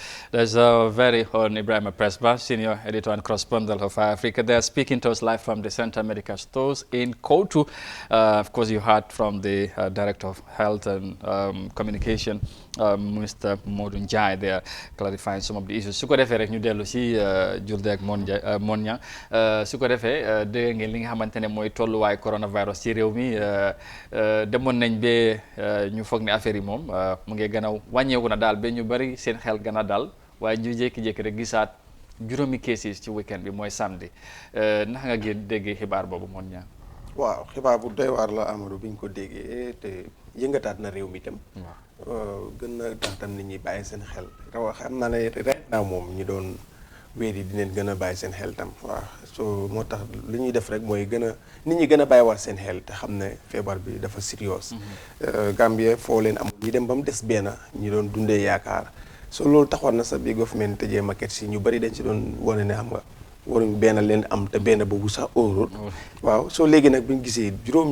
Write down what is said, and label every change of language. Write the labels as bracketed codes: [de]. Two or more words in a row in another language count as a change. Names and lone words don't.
[en] There's a very own Ibrahim Presba, Senior Editor and Correspondent of Africa. They are speaking to us live from the Center Medical Stores in Kotu. Of course, you heard from the Director of Health and Communication, Mr. Modun Jai. They are clarifying some of the issues. [wo] Su ko defee rek ñu dellu si Julde ak Monia su ko defee dégg ngeen li nga xamante ne mooy tolluwaay coronavirus ci réew mi demoon nañ ba ñu foog ne affaire yi moom mu ngi gën a wàññeeku na daal ba ñu bari seen xel gën a dal waaye ñu jékki-jékki rek gisaat juróomi cases ci weekend bi mooy samedi ndax nga gën déggee xibaar boobu moon ñaa waaw xibaar bu doy waar la Amadou bi ñu ko déggee te yëngataat na réew mi tam gën na tax tam nit ñi bàyyi seen xel xam naa ne [en] right now [wo] moom ñi doon wéer yi dinañ gën a bàyyi seen xel tam waaw so moo tax li ñuy def rek mooy gën a nit ñi gën a bàyyi war seen xel te xam ne feebar bi dafa sérieux Gambie foo leen amul ñi dem ba mu des benn ñi doon dundee yaakaar so loolu taxoon na sax bi government tëjee market si ñu bari dañ si doon wane ne xam nga waruñ benn leen am te benn boobu sax óorul waaw soo léegi nag bi ñu gisee juróom